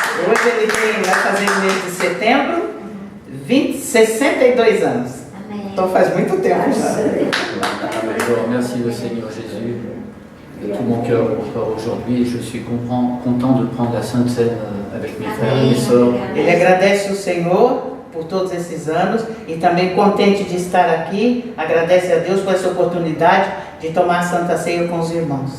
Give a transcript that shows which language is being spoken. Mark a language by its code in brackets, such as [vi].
[pt] Hoje ele vai fazer no mês de setembro 62 anos. Então faz muito tempo já. [fr] Je remercie le Seigneur Jésus de tout mon cœur encore aujourd'hui, et je suis content de prendre la Sainte Seine avec mes frères et mes sœurs. [pt] Ele agradece o Senhor por todos esses anos e também contente de estar aqui, agradece a Deus por essa oportunidade de tomar a Santa Ceia com os irmãos.